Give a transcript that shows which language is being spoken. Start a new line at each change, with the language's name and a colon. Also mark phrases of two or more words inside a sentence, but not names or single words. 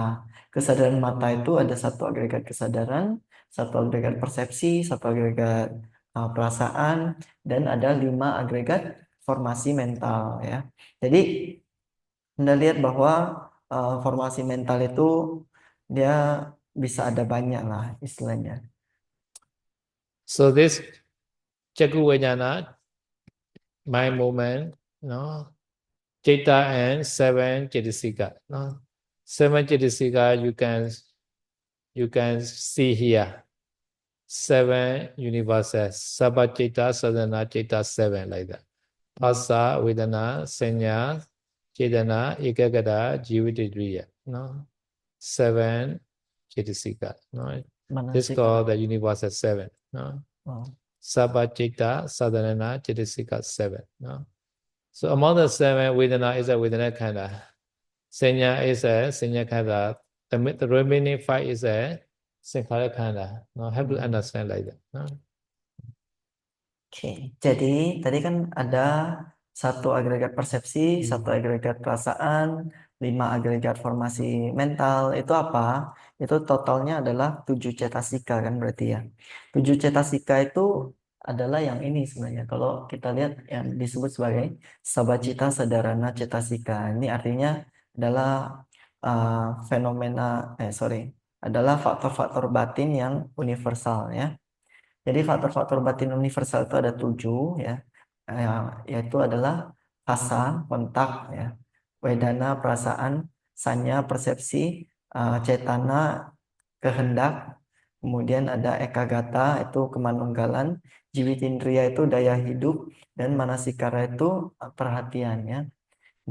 Indonesian: Kesadaran mata itu ada 1 agregat kesadaran, 1 agregat persepsi, 1 agregat perasaan, dan ada 5 agregat formasi mental ya. Jadi Anda lihat bahwa formasi mental itu dia bisa ada banyak lah istilahnya.
English: So this
Pali: Chakku Vijnana,
English: mind movement, no, Citta and 7 Cetasika. No? 7 Cetasika you can see here. 7 universes.
Pali: Sabha Citta, Sadhana Citta, 7 like that. Phassa, Vedana, Senya, Chetana, Ekagata, Jivitidriya.
English: No? 7 Cetasika. No? This is called the universal 7. No?
Pali: Sabha Citta, Sadhana, Cetasika, 7.
English: No? So among the 7, Vedana is a
Pali: Vedana khanda.
English: Senya is a
Pali: Senya khanda.
English: The remaining 5 is a
Pali: Sankhara khanda.
English: No, have to understand like that. No?
Indonesian: Oke, jadi tadi kan ada 1 agregat persepsi, 1 agregat perasaan, 5 agregat formasi mental. Itu apa? Itu totalnya adalah 7 cetasika kan berarti ya. 7 cetasika itu adalah yang ini sebenarnya. Kalau kita lihat yang disebut sebagai
Pali: sabacita sadarana cetasika.
Indonesian: Ini artinya adalah adalah faktor-faktor batin yang universal ya. Jadi faktor-faktor batin universal itu ada 7 ya, yaitu adalah rasa, kontak ya, wedana, perasaan, sanya, persepsi, cetana, kehendak, kemudian ada ekagata itu kemanunggalan, jiwitindriya itu daya hidup, dan manasikara itu perhatian ya.